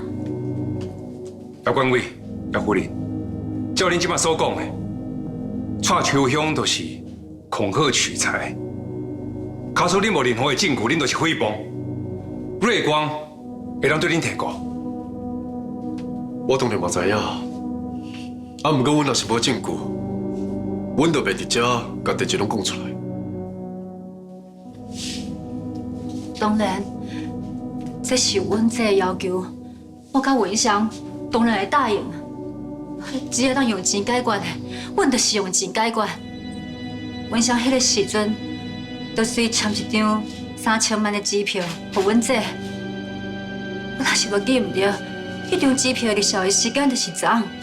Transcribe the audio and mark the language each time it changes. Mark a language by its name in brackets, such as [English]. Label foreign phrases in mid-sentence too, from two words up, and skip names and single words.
[Min Nan Chinese] 姚管委、姚夫人，照恁即马所讲的，蔡秋香就是恐吓取财，假使恁无任何的证据，恁就是诽谤。瑞光会当对恁提告。我当然嘛知影，啊，毋过阮若是无证据。阮就袂伫遮甲代志拢讲出来。当然，这是阮这个要求，我甲文祥当然会答应。只要当用钱解决的，阮就是用钱解决。文祥迄个时阵，就随签一张3000万的支票，互阮这。我若是无记唔着，迄张支票立效的时间就是昨暗。